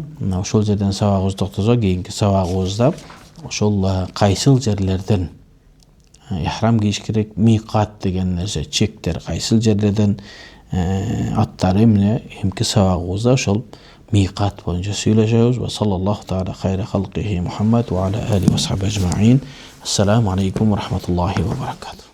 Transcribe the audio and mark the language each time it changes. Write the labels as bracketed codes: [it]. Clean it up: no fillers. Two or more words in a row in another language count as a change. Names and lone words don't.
[ky] Мына ошол жерден сабагыбызды токтосок, кийинки сабагыбызда ошол кайсыл жерлерден ихрам кийиш керек, миқат деген нерсе, чектер кайсыл жерлерден аттары эмне, эмки сабагыбызда ошол миқат боюнча сүйлөшөбүз. [ar] وصلى الله تعالى على خير خلقه محمد وعلى آله وصحبه أجمعين. السلام عليكم ورحمة الله وبركاته.